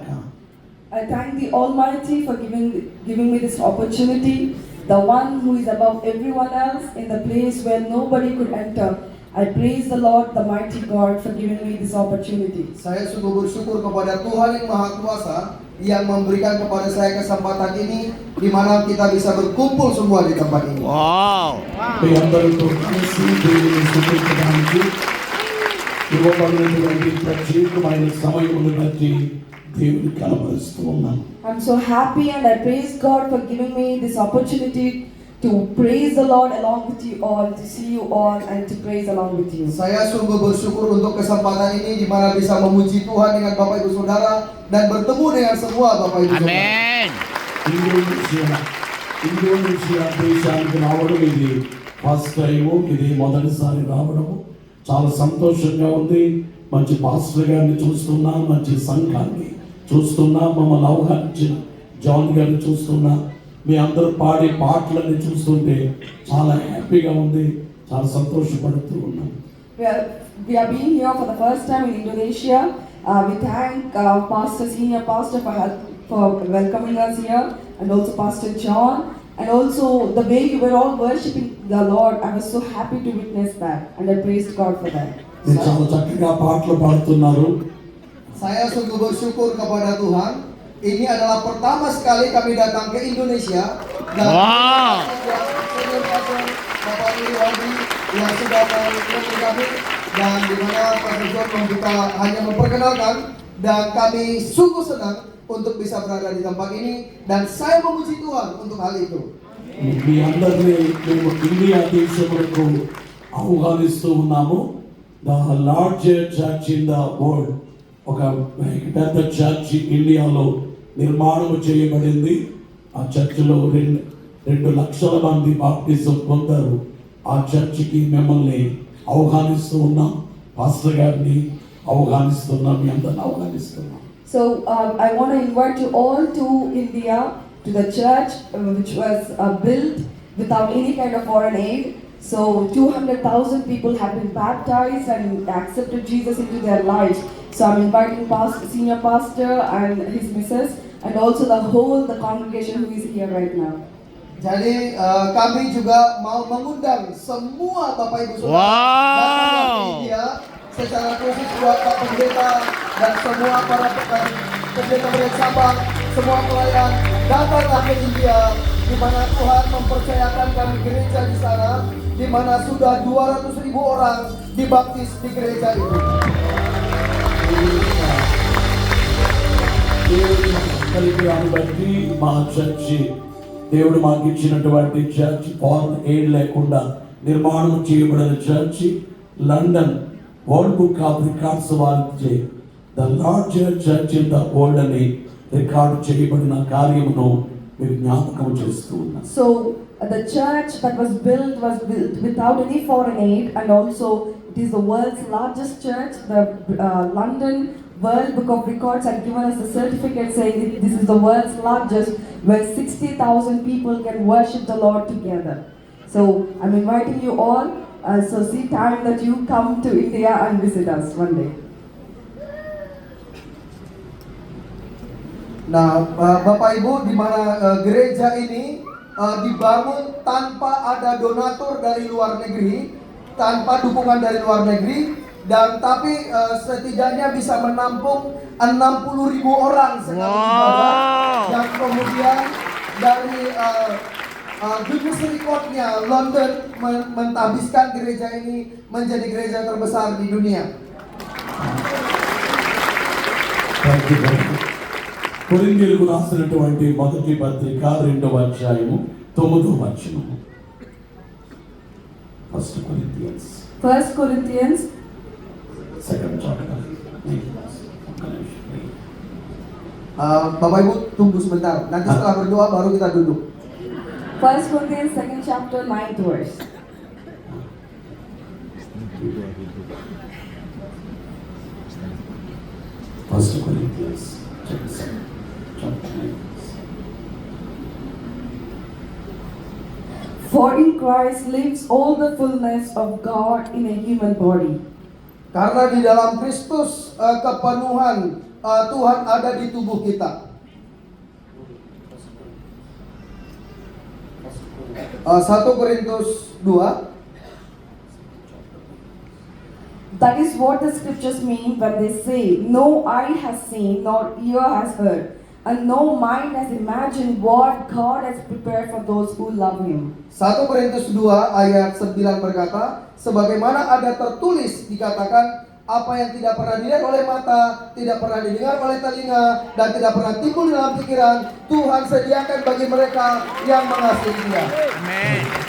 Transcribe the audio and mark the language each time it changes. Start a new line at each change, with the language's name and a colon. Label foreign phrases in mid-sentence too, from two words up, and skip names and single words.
English: I thank the Almighty for giving me this opportunity, the one who is above everyone else in the place where nobody could enter. I praise the Lord, the mighty God, for giving me this opportunity.
Indonesian: Saya sungguh bersyukur kepada Tuhan yang Maha Kuasa yang memberikan kepada saya kesempatan ini di mana kita bisa berkumpul semua di tempat ini. Wow.
Telugu: మీ అందరితో కలిసి దేవుని స్తుతించడానికి ఇవ్వబడినటువంటి ప్రత్యేకమైన సమయమును బట్టి దేవుని కనబరుస్తూ ఉన్నాను.
English: I'm so happy and I praise God for giving me this opportunity to praise the Lord along with you all, to see you all and to praise along with you.
Indonesian: Saya sungguh bersyukur untuk kesempatan ini di mana bisa memuji Tuhan dengan Bapak Ibu Saudara dan bertemu dengan semua Bapak Ibu Saudara. Amin.
Telugu: ఇండోనేషియా దేశానికి రావడం ఇది
English: first time,
Telugu: ఇది మొదటిసారి రావడము. చాలా సంతోషంగా ఉంది. మంచి పాస్టర్ గారిని చూస్తున్నా, మంచి సంఘాన్ని చూస్తున్నా, మమ్మల్ని ఆహ్వానించిన జాన్ గారిని చూస్తున్నా, మీ అందరూ పాడే పాటలని చూస్తుంటే చాలా హ్యాపీగా ఉంది. చాలా సంతోషపడుతూ ఉన్నాం.
English: We are being here for the first time in Indonesia. We thank Pastor, Senior Pastor for welcoming us here, and also Pastor John, and also the way you were all worshipping the Lord. I was so happy to witness that, and I praised God for that.
Telugu: మీరు చాలా చక్కగా పాటలు పాడుతున్నారు.
Indonesian: Saya sungguh bersyukur kepada Tuhan. Ini adalah pertama sekali kami datang ke Indonesia dan Wow.
English: Senior Pastor
Indonesian: Bapak Iriwandi yang sudah menemui kami, dan di mana Pastor John membuka hanya memperkenalkan, dan kami sungguh senang untuk bisa berada di tempat ini, dan saya memuji Tuhan untuk hal itu.
Telugu: మీ అందరినీ మేము ఇండియా దేశములకు ఆహ్వానిస్తూ ఉన్నాము.
English: the largest church in the world,
Telugu: ఒక పెద్ద చర్చ్ ఇండియాలో నిర్మాణం చేయబడింది. ఆ చర్చిలో 2 లక్షల మంది బాప్టిజం పొందారు. ఆ చర్చికి మిమ్మల్ని ఆహ్వానిస్తూ ఉన్నాం. పాస్టర్ గారిని ఆహ్వానిస్తున్నాం, మీ అందరిని ఆహ్వానిస్తున్నాం.
English: So I want to invite you all to India, to the church which was built without any kind of foreign aid. So 200,000 people have been baptized and accepted Jesus into their lives. So I'm inviting Senior Pastor and his missus, and also the congregation who is here right now.
Indonesian: Jadi kami juga mau mengundang semua Bapak Ibu Saudara Wow. datang ke India, secara khusus buat Pak Pendeta dan semua para pendeta Sabang, semua pelayan, datanglah ke India, di mana Tuhan mempercayakan kami gereja di sana, di mana sudah 200.000 orang dibaptis di gereja itu.
Telugu: కలిపి బట్టి మా చర్చి, దేవుడు మాకు ఇచ్చినటువంటి చర్చి,
English: foreign aid
Telugu: లేకుండా నిర్మాణం చేయబడిన చర్చి లండన్ వరల్డ్ బుక్ ఆఫ్ రికార్డ్స్ వారిచే
English: the largest church in the world
Telugu: అని రికార్డు చేయబడిన కార్యమును మీరు జ్ఞాపకం చేస్తూ ఉన్నారు.
English: So the church that was built without any foreign aid, and also it is the world's largest church. The London World Book of Records had given us the certificate saying this is the world's largest, where 60,000 people can worship the Lord together. So I'm inviting you all. So see time that you come to India and visit us one day.
Indonesian: Nah, Bapak Ibu, di mana gereja ini dibangun tanpa ada donatur dari luar negeri, tanpa dukungan dari luar negeri, dan tapi setidaknya bisa menampung 60.000 orang sekali ibadah, yang kemudian dari Guinness Record-nya London mentahbiskan gereja ini menjadi gereja terbesar di dunia.
Telugu: కొరింథీయులకు రాసినటువంటి మొదటి పత్రిక 2వ అధ్యాయము 9వ వచనము.
English: 1 Corinthians 2nd chapter.
Indonesian: Bapak Ibu tunggu sebentar, nanti setelah berdoa baru kita duduk.
English: 1 Corinthians 2nd chapter 9th verse. First Corinthians chapter 9. For in Christ lives all the fullness of God in a human body.
Indonesian: Karena di dalam Kristus kepenuhan Tuhan ada di tubuh kita. 1 Korintus 2.
English: That is what the scriptures mean when they say, no eye has seen, nor ear has heard, and no mind has imagined what God has prepared for those who love Him.
Indonesian: 1 Korintus 2 ayat 9 berkata, sebagaimana ada tertulis dikatakan, apa yang tidak pernah dilihat oleh mata, tidak pernah didengar oleh telinga, dan tidak pernah timbul dalam pikiran, Tuhan sediakan bagi mereka yang mengasihi Dia.
English: Amen.